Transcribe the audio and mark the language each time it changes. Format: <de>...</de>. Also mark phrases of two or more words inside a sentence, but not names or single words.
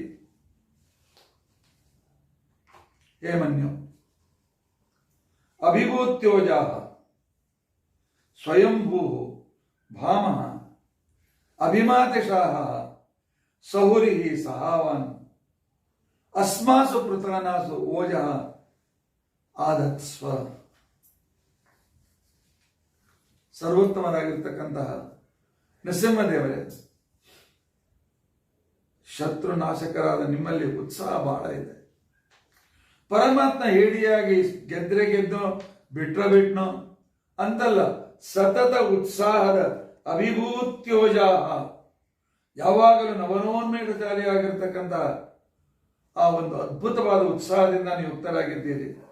<sa>ಹೇ ಮನ್ಯು, ಅಭಿಭೂತ್ಯೋಜಾಹ ಸ್ವಯಂಭೂ ಭಾಮಃ ಅಭಿಮಾತಿಶಾಹ ಸಹುರಿ ಸಹಾವಾನ್ ಅಸ್ಮಾಸು ಪೃತನಾಸು ಓಜಃ ಆದತ್ಸ್ವ.</sa> <kn>ಸರ್ವೋತ್ತಮರಾಗಿರ್ತಕ್ಕಂತಹ ನರಸಿಂಹದೇವರೇ, ಶತ್ರು ನಾಶಕರಾದ ನಿಮ್ಮಲ್ಲಿ ಉತ್ಸಾಹ ಬಹಳ ಇದೆ. ಪರಮಾತ್ಮ ಹೇಳಿಯಾಗಿ ಗೆದ್ರೆ ಗೆದ್ದೋ ಬಿಟ್ರ ಬಿಟ್ನೋ ಅಂತಲ್ಲ, ಸತತ ಉತ್ಸಾಹದ ಅಭಿಭೂತ್ಯೋಜಾಹ, ಯಾವಾಗಲೂ ನವನೋನ್ಮೇಷಶಾಲಿಯಾಗಿರ್ತಕ್ಕಂಥ ಆ ಒಂದು ಅದ್ಭುತವಾದ ಉತ್ಸಾಹದಿಂದ ನೀವು ಯುಕ್ತರಾಗಿದ್ದೀರಿ.</kn>